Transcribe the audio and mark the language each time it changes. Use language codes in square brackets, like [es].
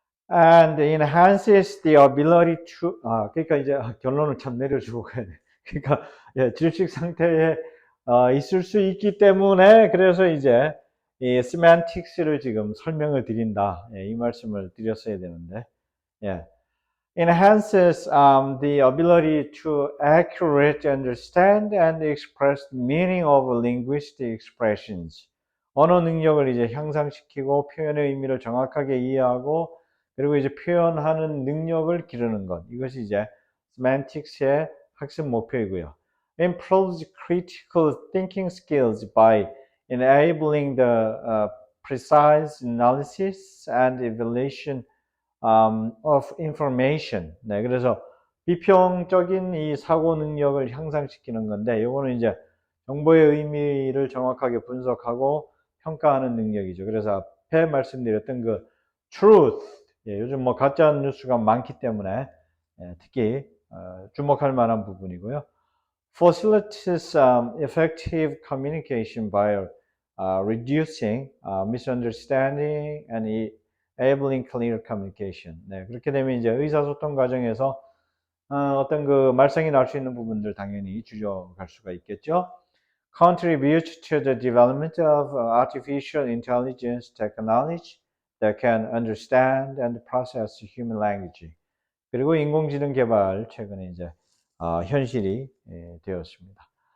[en] And enhances the ability to [ko] 그러니까 이제 결론을 참 내려주고 가야 돼. 그러니까 예, 질식 상태에 있을 수 있기 때문에 그래서 이제 이 semantics를 지금 설명을 드린다. 예, 이 말씀을 드렸어야 되는데. 예. [en] Enhances the ability to accurately understand and express the meaning of linguistic expressions. [ko] 언어 능력을 이제 향상시키고 표현의 의미를 정확하게 이해하고 그리고 이제 표현하는 능력을 기르는 것. 이것이 이제 semantics의 학습 목표이고요. [en] Improves critical thinking skills by enabling the precise analysis and evaluation of information. [ko] 네, 그래서 비평적인 이 사고 능력을 향상시키는 건데, 요거는 이제 정보의 의미를 정확하게 분석하고 평가하는 능력이죠. 그래서 앞에 말씀드렸던 그 truth, 예, 요즘 가짜 뉴스가 많기 때문에 특히 주목할 만한 부분이고요. [en] Facilitates effective communication by reducing misunderstanding and enabling clear communication. [ko] 네, 그렇게 되면 이제 의사소통 과정에서 어떤 그 말썽이 날 수 있는 부분들 당연히 줄여갈 수가 있겠죠. [en] Contribute to the development of artificial intelligence technology that can understand and process human language. [ko] 그리고 인공지능 개발 최근에 이제 현실이 되었습니다.